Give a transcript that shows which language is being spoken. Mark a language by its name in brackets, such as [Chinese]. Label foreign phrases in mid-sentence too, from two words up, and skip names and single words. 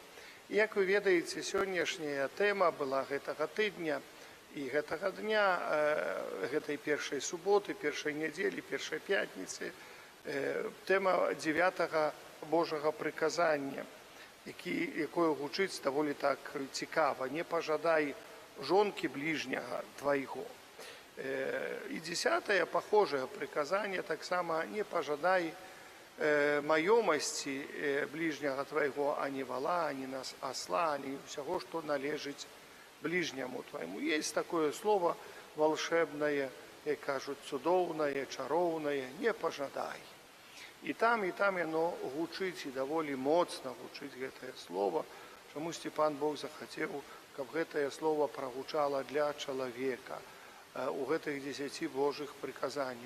[Belarusian] І як вы ведаеце, сённяшняя тэма была гэтага тыдня і гэтага дня, гэтай першай суботы, першай нядзелі, першай пятніцы, тэма 9-га Божага прыказання, якое гучыць даволі так цікава: «Не пажадай жонкі бліжняга твайго». И 10-е, [Russian] похожее приказание, [Belarusian] так само не пожадай маёмасці ближняга твайго, ані вала, ані осла, ані всего, что належит ближнему твоему. [Russian] Есть такое слово волшебное, [Belarusian] як кажуть, цудоўнае, чароўнае, не пожадай. І там яно гучыць, і даволі моцна гучыць гэтае слово. Чамусьці Пан Бог захацеў, каб гэтае слово прагучала для чалавека у гэтых 10 Божых приказанняў.